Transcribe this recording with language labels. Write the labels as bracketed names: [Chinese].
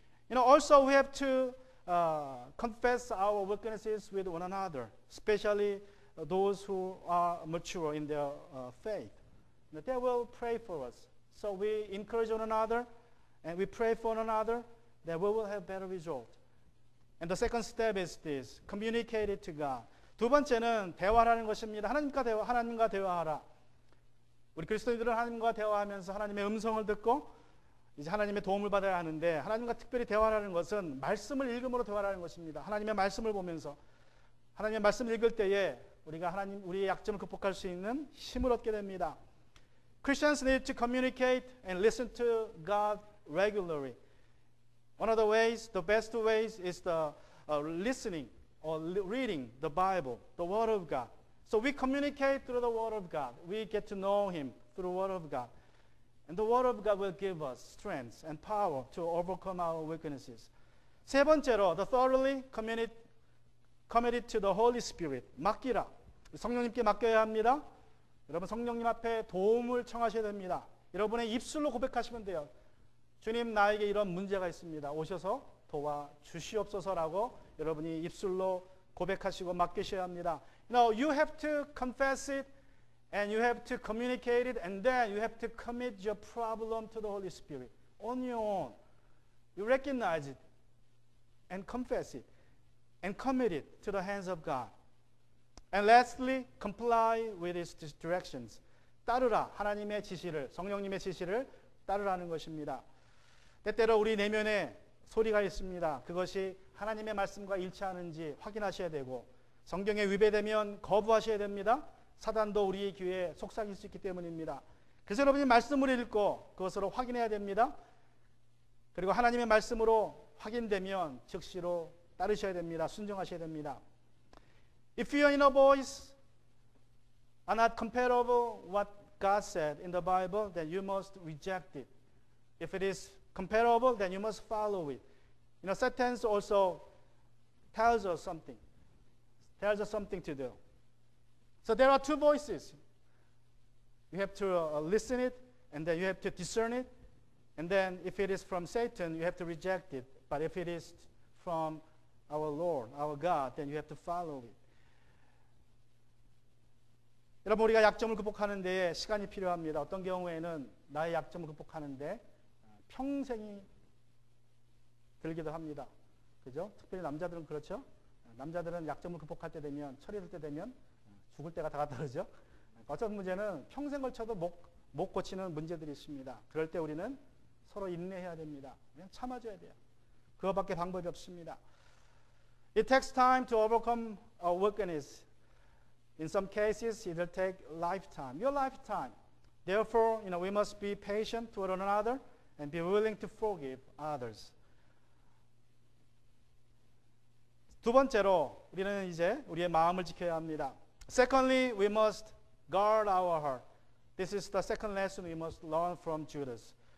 [English] Also we have to confess our weaknesses with one another, especially those who are mature in their faith. They will pray for us. So we encourage one another and we pray for one another that we will have better result. And the second step is this: communicate it to God. [Korean] 두 번째는 대화하는 것입니다. 하나님과 대화하라. 우리 그리스도인들은 하나님과 대화하면서 하나님의 음성을 듣고 이제 하나님의 도움을 받아야 하는데, 하나님과 특별히 대화하는 것은 말씀을 읽음으로 대화하는 것입니다. 하나님의 말씀을 보면서 하나님의 말씀을 읽을 때에 우리가 우리의 약점을 극복할 수 있는 힘을 얻게 됩니다. [English] Christians need to communicate and listen to God regularly. One of the ways, the best ways, is the listening or reading the Bible, the Word of God. So we communicate through the Word of God. We get to know Him through the Word of God. And the Word of God will give us strength and power to overcome our weaknesses. [Korean] 세 번째로, [English] the thoroughly committed to the Holy Spirit. [Korean] 맡기라. 성령님께 맡겨야 합니다. 여러분, 성령님 앞에 도움을 청하셔야 됩니다. 여러분의 입술로 고백하시면 돼요. 주님, 나에게 이런 문제가 있습니다. 오셔서 도와주시옵소서라고 여러분이 입술로 고백하시고 맡기셔야 합니다. [English] You have to confess it and you have to communicate it and then you have to commit your problem to the Holy Spirit on your own. You recognize it and confess it and commit it to the hands of God. And lastly, comply with His directions. [Korean] 따르라. 하나님의 지시를, 성령님의 지시를 따르라는 것입니다. 때때로 우리 내면에 소리가 있습니다. 그것이 하나님의 말씀과 일치하는지 확인하셔야 되고, 성경에 위배되면 거부하셔야 됩니다. 사단도 우리의 귀에 속삭일 수 있기 때문입니다. 그래서 여러분이 말씀을 읽고 그것으로 확인해야 됩니다. 그리고 하나님의 말씀으로 확인되면 즉시로 따르셔야 됩니다. 순종하셔야 됩니다. [English] If your inner voice are not comparable what God said in the Bible, then you must reject it. If it is comparable, then you must follow it. You know, Satan also tells us something to do. So there are two voices. You have to listen it, and then you have to discern it, and then if it is from Satan, you have to reject it. But if it is from our Lord, our God, then you have to follow it. [Korean] 여러분, 우리가 약점을 극복하는 데에 시간이 필요합니다. 어떤 경우에는 나의 약점을 극복하는데 평생이 들기도 합니다. 그죠? 특별히 남자들은 그렇죠? 남자들은 약점을 극복할 때 되면, 처리할 때 되면 죽을 때가 다가더라죠. 어떤 문제는 평생 걸쳐도 못 고치는 문제들이 있습니다. 그럴 때 우리는 서로 인내해야 됩니다. 그냥 참아줘야 돼요. 그거밖에 방법이 없습니다. [English] It takes time to overcome a weakness. In some cases, it will take lifetime, your lifetime. Therefore, we must be patient toward one another and be willing to forgive others. [Korean] 두 번째로 우리는 이제 우리의 마음을 지켜야 합니다. [English] Secondly, we must guard our heart. This is the second lesson we must learn from Judas.